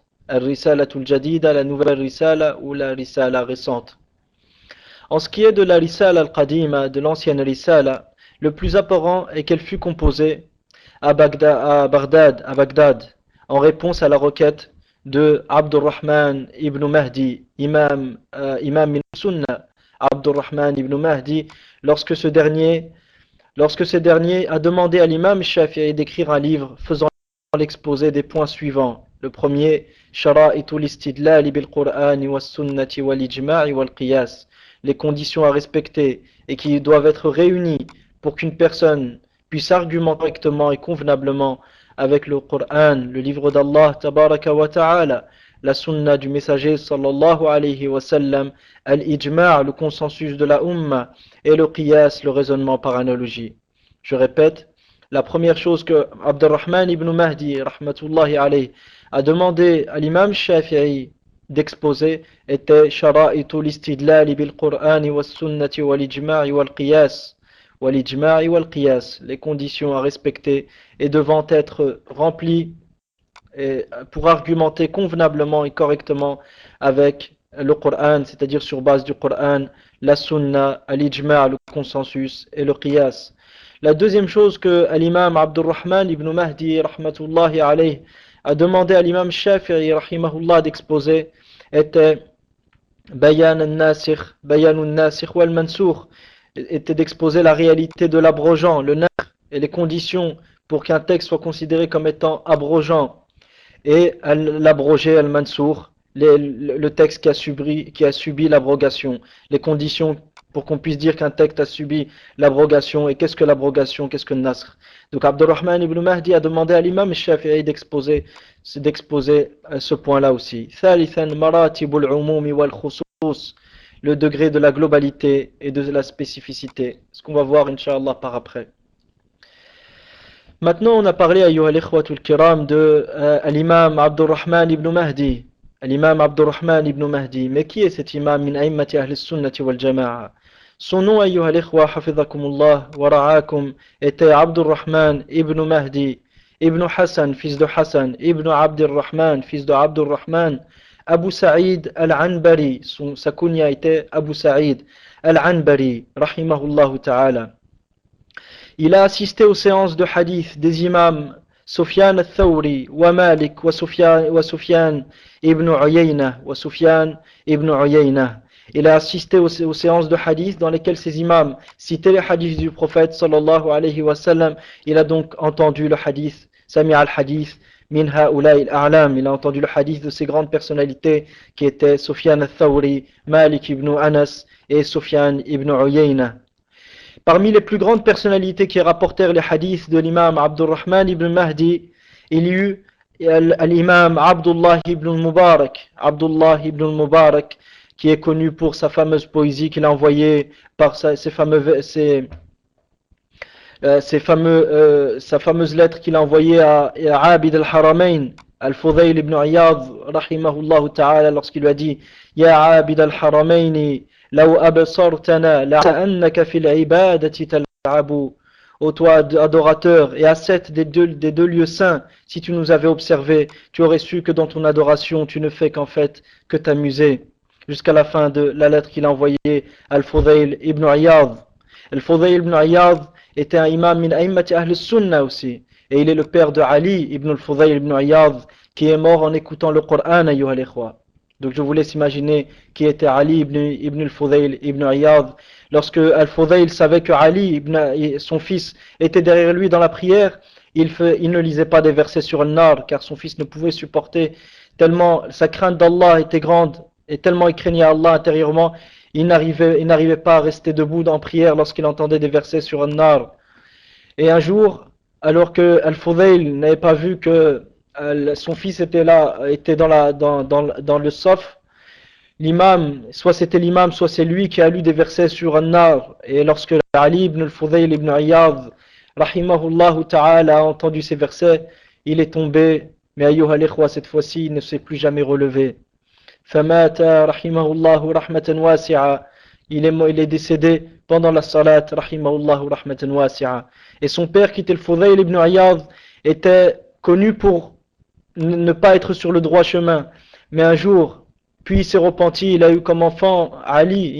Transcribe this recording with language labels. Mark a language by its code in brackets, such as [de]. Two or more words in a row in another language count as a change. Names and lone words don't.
[fr] Al-Risalatul Jadida, la nouvelle Risala ou la Risala récente. En ce qui est de la Risala Al-Qadima, de l'ancienne Risala, le plus apparent est qu'elle fut composée à Bagdad, en réponse à la requête de Abdurrahman ibn Mahdi, [ar] إمام من السنة, [fr] Abdurrahman ibn Mahdi, lorsque ce dernier a demandé à l'imam Shafi'i d'écrire un livre faisant l'exposé des points suivants. Le premier, [ar] شرائط الاستدلال بالقرآن والسنة والإجماع والقياس, [fr] les conditions à respecter et qui doivent être réunies pour qu'une personne puisse argumenter correctement et convenablement avec le Coran, le livre d'Allah, [ar] تبارك وتعالى, [fr] la sunna du messager [ar] صلى الله عليه وسلم, [fr] al-ijma', le consensus de la umma, et le qiyas, le raisonnement par analogie. Je répète, la première chose que Abdurrahman ibn Mahdi, [ar] رحمة الله عليه, [fr] a demandé à l'imam Shafi'i d'exposer était [ar] شرائط الاستدلال بالقرآن والسنة والإجماع والقياس. [fr] Les conditions à respecter et devant être remplies pour argumenter convenablement et correctement avec le Coran, c'est-à-dire sur base du Coran, la sunna, l'ijma', le consensus et le qiyas. La deuxième chose que l'imam Abdurrahman ibn Mahdi [ar] رحمة الله عليه [fr] a demandé à l'imam Shafi'i rahimahullah d'exposer [ar] était بيان الناسخ والمنسوخ, [fr] était d'exposer la réalité de l'abrogeant, le nasr, et les conditions pour qu'un texte soit considéré comme étant abrogeant, et l'abrogé al-mansour, le texte qui a subi l'abrogation, les conditions pour qu'on puisse dire qu'un texte a subi l'abrogation, et qu'est-ce que l'abrogation, qu'est-ce que le nasr. Donc Abdurrahman ibn Mahdi a demandé à l'imam Shafi'i d'exposer ce point-là aussi. [ar] ثالثا مراتب العموم والخصوص, [fr] le degré de la globalité et de la spécificité, ce qu'on va voir Inch'Allah par après. Maintenant, on a parlé, [ar] أيها الإخوة الكرام, [fr] de l'imam Abdurrahman ibn Mahdi. L'imam Abdurrahman ibn Mahdi. Mais qui est cet [ar] إمام من أئمة أهل السنة والجماعة? [fr] Son nom, [ar] أيها الإخوة، حفظكم الله ورعاكم, [fr] était Abdurrahman ibn Mahdi, ibn Hassan, fils de Hassan, ibn Abdurrahman, fils de Abdurrahman, Abu Sa'id al-Anbari, sa kunya était Abu Sa'id al-Anbari, [ar] رحمه الله تعالى. [fr] Il a assisté aux séances de hadith des imams Sufyan al-Thawri, wa Malik, wa Sufyan ibn Uyayna, wa Sufyan ibn Uyayna. Il a assisté aux séances de hadith dans lesquelles ces imams citaient les hadiths du prophète [ar] صلى الله عليه وسلم. [fr] Il a donc entendu le hadith, [ar] سمع الحديث، من هؤلاء الأعلام. [fr] Il a entendu le hadith de ces grandes personnalités qui étaient Sufyan al-Thawri, Malik ibn Anas et Sufyan ibn Uyayna. Parmi les plus grandes personnalités qui rapportèrent les hadiths de l'imam Abdurrahman ibn Mahdi, il y eut l'imam Abdullah ibn Mubarak. Abdullah ibn Mubarak, qui est connu pour sa fameuse poésie qu'il a envoyée par sa fameuse lettre qu'il a envoyée à [ar] عابد الحرمين, [fr] al-Fudayl ibn Iyad, [ar] رحمه الله تعالى, [fr] lorsqu'il lui a dit [ar] يا عابد الحرمين، لو أبصرتنا لأنك في العبادة تلعب. [fr] Ô toi adorateur et ascète des deux lieux saints, si tu nous avais observés, tu aurais su que dans ton adoration tu ne fais qu'en fait que t'amuser. Jusqu'à la fin de la lettre qu'il a envoyée à Al-Fudayl ibn Iyad. Al-Fudayl ibn Iyad était un [ar] إمام من أئمة أهل السنة [fr] aussi. Et il est le père de Ali ibn al-Fudayl ibn Iyad, qui est mort en écoutant le Coran, [ar] أيها الإخوة. [fr] Donc je vous laisse imaginer qui était Ali ibn al-Fudayl ibn Iyad. Lorsque Al-Fudayl savait que Ali, son fils, était derrière lui dans la prière, il ne lisait pas des versets sur le nar, car son fils ne pouvait supporter, tellement sa crainte d'Allah était grande, et tellement il craignait Allah intérieurement, il n'arrivait pas à rester debout en prière lorsqu'il entendait des versets sur le nar. Et un jour, alors que Al-Fudayl n'avait pas vu que son fils était dans le saf, l'imam, soit c'était l'imam, soit c'est lui qui a lu des versets sur An-Nar. Et lorsque Ali ibn al-Fudayl ibn Iyad, [ar] رحمه الله تعالى, [fr] a entendu ces versets, il est tombé, mais [ar] أيها الإخوة, [fr] cette fois-ci, il ne s'est plus jamais relevé. [ar] فمات، رحمه الله، رحمة واسعة. [fr] Il est décédé pendant la salat, [ar] رحمه الله، رحمة واسعة. [fr] Et son père, qui était le Fudayl ibn Iyad, était connu pour ne pas être sur le droit chemin. Mais un jour, puis il s'est repenti, il a eu comme enfant Ali.